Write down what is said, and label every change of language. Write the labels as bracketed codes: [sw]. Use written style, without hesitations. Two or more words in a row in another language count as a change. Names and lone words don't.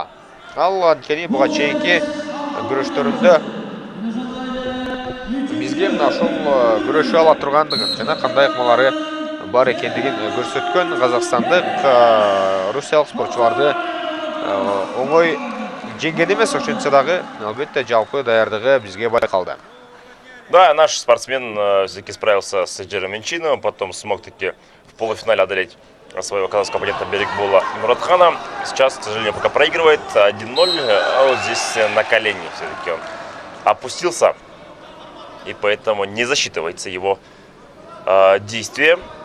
[ky] Ал анткени буга чейинки күрөштөрүндө бизге мына ошол күрөшүп ала тургандыгын жана кандай ыкмалары бар экендигин көрсөткөн казакстандык русиялык спортчуларды оңой жеңген эмес, ошентсе дагы албетте жалпы даярдыгы бизге байкалды. [ru] Да, наш спортсмен все-таки справился с Джером Энчиновым, потом смог таки в полуфинале одолеть своего казахского оппонента Берикбола Муратхана. Сейчас, к сожалению, пока проигрывает 1-0, а вот здесь на колени все-таки он опустился, и поэтому не засчитывается его действие.